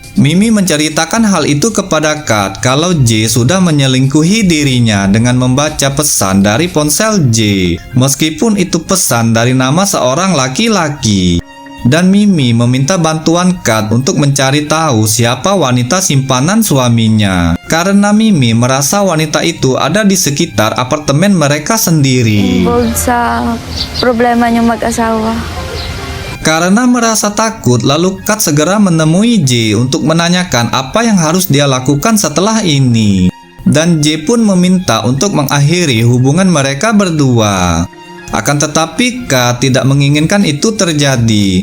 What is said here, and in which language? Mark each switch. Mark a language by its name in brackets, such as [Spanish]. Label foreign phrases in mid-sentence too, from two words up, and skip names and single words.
[Indonesian] Mimi menceritakan hal itu kepada Kat kalau J sudah menyelingkuhi dirinya dengan membaca pesan dari ponsel J, meskipun itu pesan dari nama seorang laki-laki. Dan Mimi meminta bantuan Kat untuk mencari tahu siapa wanita simpanan suaminya. Karena Mimi merasa wanita itu ada di sekitar apartemen mereka sendiri. [Filipino] Involved sa problema niyong mag-asawa. [Indonesian] Karena merasa takut, lalu Kat segera menemui J untuk menanyakan apa yang harus dia lakukan setelah ini. Dan J pun meminta untuk mengakhiri hubungan mereka berdua. Akan tetapi Kat tidak menginginkan itu terjadi.